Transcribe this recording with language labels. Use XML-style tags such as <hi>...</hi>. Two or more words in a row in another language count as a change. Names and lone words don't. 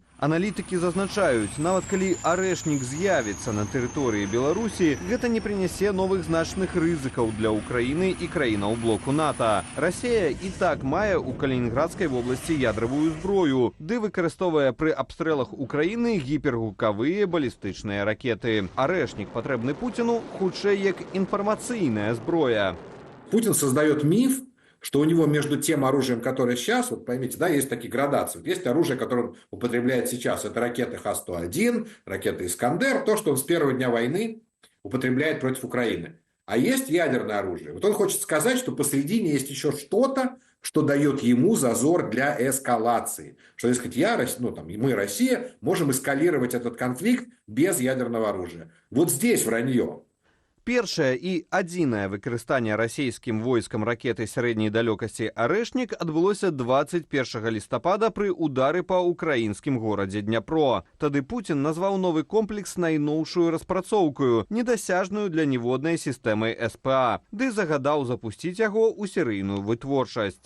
<be>Аналітыкі зазначаюць, нават калі «Арэшнік» з'явіцца на тэрыторыі Беларусі, гэта не прынясе новых значных рызыкаў для Украіны і краінаў блоку НАТО. Расія і так мае ў Калінінградскай вобласці ядравую зброю, ды выкарыстоўвае пры абстрэлах Украіны гіпергукавыя балістычныя ракеты. «Арэшнік» патрэбны Пуціну хутчэй як інфармацыйная зброя.</be> <ru>Путин создает миф, что у него между тем оружием, которое сейчас, вот поймите, да, есть такие градации. Вот есть оружие, которое он употребляет сейчас, это ракеты Х-101, ракеты «Искандер», то, что он с первого дня войны употребляет против Украины. А есть ядерное оружие. Вот он хочет сказать, что посредине есть еще что-то, что дает ему зазор для эскалации. Что, дескать, мы, Россия, можем эскалировать этот конфликт без ядерного оружия. Вот здесь вранье.</ru> <be>Першае і адзінае выкарыстанне расійскім войскам ракеты сярэдняй далёкасці «Арэшнік» адбылося 21 лістапада пры ўдары па ўкраінскім горадзе Дняпро. Тады Пуцін назваў новы комплекс найноўшую распрацоўкаю, недасяжную для ніводнай сістэмы СПА, ды загадаў запусціць яго ў серыйную вытворчасць.</be>